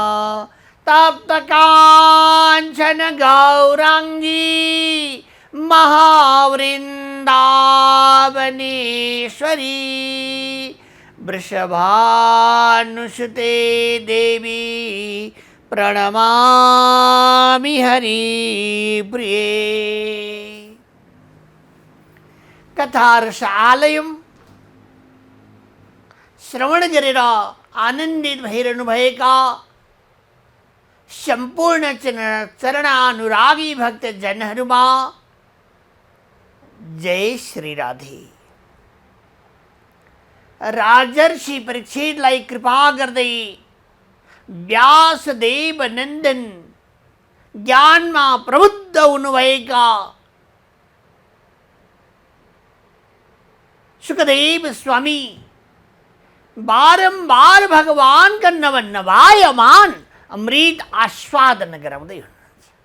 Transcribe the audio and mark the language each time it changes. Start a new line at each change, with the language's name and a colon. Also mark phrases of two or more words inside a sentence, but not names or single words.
Sanskrit: तप्तकाञ्चन गौराङ्गी महावृन्दावनेश्वरी वृषभानुसुते देवी प्रणमामि हरिप्रिये।
Nepali: कथारसालयं श्रवण गरेर आनन्दित भइरहनुभएका सम्पूर्ण चरणानुरागी भक्तजनहरूमा जय श्री राधे। राजर्षि परीक्षितलाई कृपा गर्दै व्यासदेव नन्दन ज्ञानमा प्रबुद्ध हुनुभएका सुखदेव स्वामी बारम्बार भगवानका नवनवायमान अमृत आस्वादन गराउँदै हुनुहुन्छ।